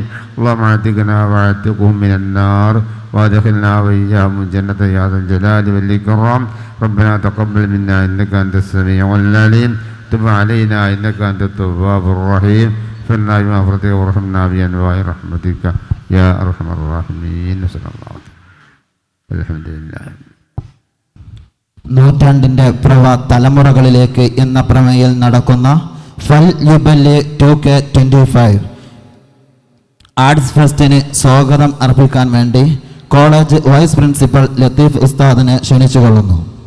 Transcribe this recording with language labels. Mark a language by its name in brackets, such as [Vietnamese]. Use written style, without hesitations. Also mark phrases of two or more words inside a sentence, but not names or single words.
[Arabic] اللهم اعتقنا واعتقهم من النار، وادخلنا وإياهم الجنة يا ذا الجلال والإكرام. ربنا تقبل منا إنك أنت السميع العليم، تب علينا إنك أنت التواب الرحيم، فلنا بمغفرتك وارحمنا بأنواع رحمتك يا أرحم الراحمين. صلى الله عليه وسلم. الحمد لله. [Malayalam] നൂറ്റാണ്ടിൻ്റെ പ്രവ തലമുറകളിലേക്ക് എന്ന പ്രമേയിൽ നടക്കുന്ന ഫൽ യുബല്ലി 2K25 [English] arts fest [Malayalam] സ്വാഗതം അർപ്പിക്കാൻ വേണ്ടി കോളേജ് [English] vice principal [Malayalam] ലത്തീഫ് ഉസ്താദിനെ ക്ഷണിച്ചുകൊള്ളുന്നു.